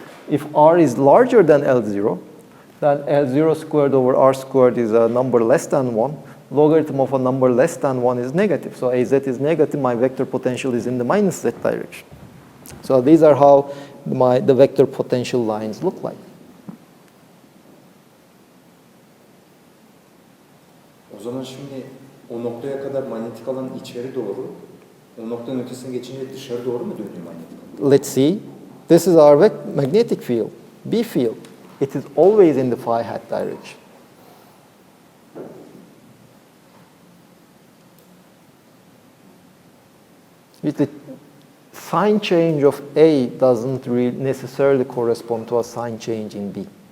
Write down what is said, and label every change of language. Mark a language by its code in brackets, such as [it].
[en] If R is larger than L0, then L0 squared over R squared is a number less than 1. Logarithm of a number less than 1 is negative. So AZ is negative, my vector potential is in the minus Z direction. So these are how the vector potential lines look like. [tr] O zaman şimdi o noktaya kadar manyetik alan içeri doğru, o noktanın ötesine geçince dışarı doğru mu dönüyor manyetik alan? [en] Let's see. This is our magnetic field, B field. It is always in the phi hat direction. With the sign change of A doesn't necessarily correspond to a sign change in B.